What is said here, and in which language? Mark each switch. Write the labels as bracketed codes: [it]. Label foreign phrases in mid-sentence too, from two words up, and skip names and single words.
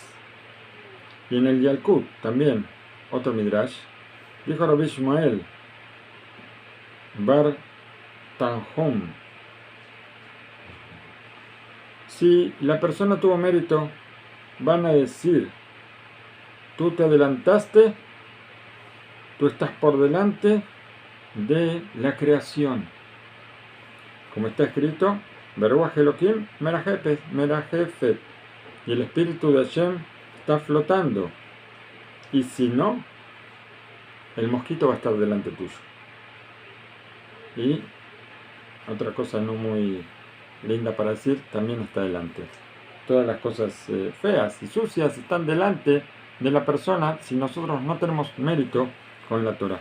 [es] Y en el Yalkut también, otro Midrash, dijo Rabbi Ishmael Bar Tanhum: si la persona tuvo mérito, van a decir: tú te adelantaste, tú estás por delante de la creación. Como está escrito: [he] ברוח אלהים מרחפת. [es] Y el espíritu de Hashem está flotando. Y si no, el mosquito va a estar delante tuyo. Y otra cosa no muy linda para decir, también está delante. Todas las cosas feas y sucias están delante de la persona si nosotros no tenemos mérito con la Torah.